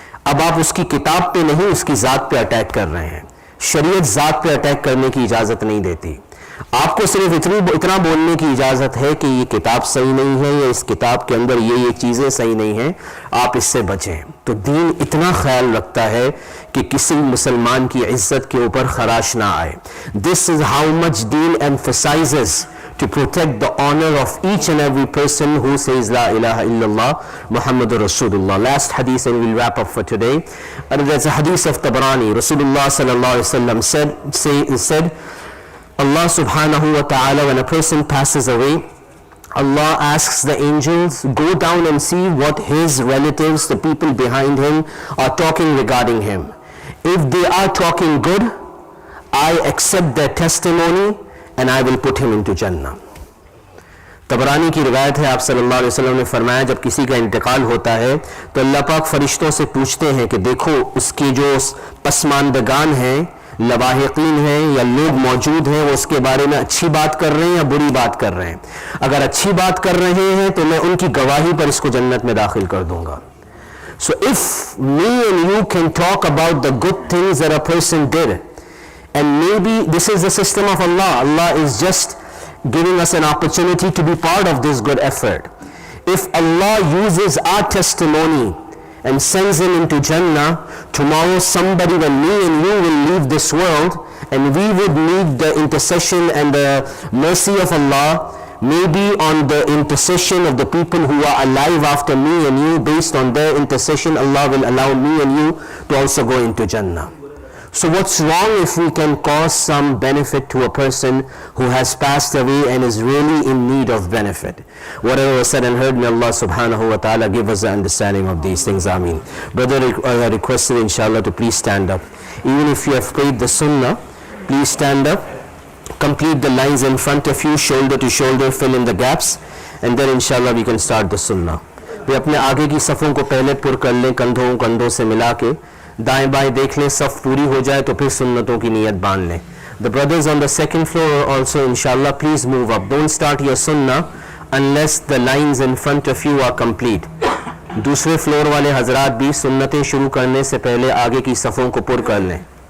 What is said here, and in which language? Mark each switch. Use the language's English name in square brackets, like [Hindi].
[Hindi] अब आप उसकी किताब पे नहीं, उसकी ज़ात पे अटैक कर रहे हैं. शरीयत ज़ात पे अटैक करने की इजाज़त नहीं देती. आपको सिर्फ इतना बोलने की इजाज़त है कि ये किताब सही नहीं है, या इस किताब के अंदर ये चीज़ें सही नहीं हैं, आप इससे बचें. तो दीन इतना ख्याल रखता है कि किसी मुसलमान की इज्जत के ऊपर खराश ना आए. [English] this is how much दीन emphasizes to protect the honor of each and every person who says [Arabic] La ilaha illallah Muhammadur Rasulullah. [English] Last hadith and we'll wrap up for today. And there's a hadith of Tabarani. Rasulullah sallallahu alaihi wasallam said Allah subhanahu wa ta'ala, when a person passes away, Allah asks the angels, go down and see what his relatives, the people behind him, are talking regarding him. If they are talking good, I accept their testimony and I will put him into Jannah. [Hindi] तबरानी की रिवायत है, आप सल्लल्लाहु अलैहि वसल्लम ने फरमाया, जब किसी का इंतकाल होता है तो अल्लाह पाक फरिश्तों से पूछते हैं कि देखो उसके जो पसमानदगान हैं, लवाहिकीन हैं या लोग मौजूद हैं, वो उसके बारे में अच्छी बात कर रहे हैं या बुरी बात कर रहे हैं. अगर अच्छी बात कर रहे हैं तो मैं उनकी गवाही पर इसको जन्नत में दाखिल कर दूंगा. [English] So if me and you can talk about the good things that a person did, and maybe this is the system of Allah, Allah is just giving us an opportunity to be part of this good effort. If Allah uses our testimony and sends him into Jannah, tomorrow somebody, when me and you will leave this world, and we would need the intercession and the mercy of Allah, maybe on the intercession of the people who are alive after me and you, based on their intercession, Allah will allow me and you to also go into Jannah. So what's wrong if we can cause some benefit to a person who has passed away and is really in need of benefit? Whatever was said and heard, may Allah subhanahu wa ta'ala give us the understanding of these things. Ameen. Brother requested inshallah to please stand up. Even if you have prayed the sunnah, please stand up, complete the lines in front of you, shoulder to shoulder, fill in the gaps, and then inshallah we can start the sunnah. [Hindi] वे अपने आगे की सफ़ों को पहले पुर कर लें, कंधों से मिला के दाएं बाएं देख लें, सफ़ पूरी हो जाए तो फिर सुन्नतों की नीयत बांध लें. [English] The brothers on the second floor also inshallah please move up. Don't start your sunnah unless the lines in front of you are complete. [Hindi] दूसरे फ्लोर वाले हजरात भी सुन्नतें शुरू करने से पहले आगे की सफ़ों को पुर कर लें.